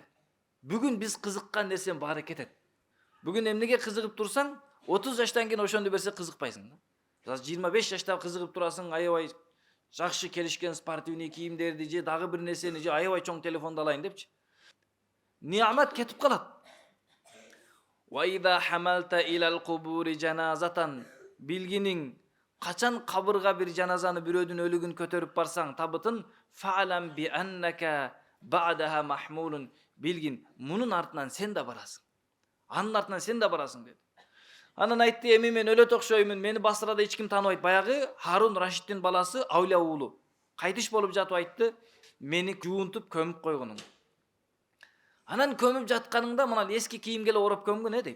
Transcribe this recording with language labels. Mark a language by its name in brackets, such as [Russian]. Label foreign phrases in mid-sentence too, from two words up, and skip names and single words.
[Kyrgyz] Бүгүн биз кызыккан нерсенин баары кетет. Бүгүн эмнеге кызыгып турсаң, 30 жаштан кийин ошондо берсе кызыкпайсың да. 25 жашта кызыгып турасың, аябай Жакшы келишкен спортивный кийимдерди же дагы бир нерсени же аябай чоң телефонду алайын депчи. Ниамат кетип калат. [Arabic] وإذا حملت إلى القبور جنازة, [Kyrgyz] bilgining качан кабырга бир жаназаны бирөөдүн өлүгүн көтөрүп барсаң табытын, [Arabic] فاعلم بأنك بعدها محمول, [Kyrgyz] билгин мунун артынан сен да барасың. Анын артынан сен да барасың деди. Анан айтты, эми мен өлөт окшоймун, мени Басрада эч ким тааныбайт. Баягы Харун Рашидтин баласы Авлия уулу. Кайтыш болуп жатып айтты, мени жуунтуп көмүп койгонуң. Анан көмүп жатканыңда мына эски кийимге эле ороп көмгөн дейт.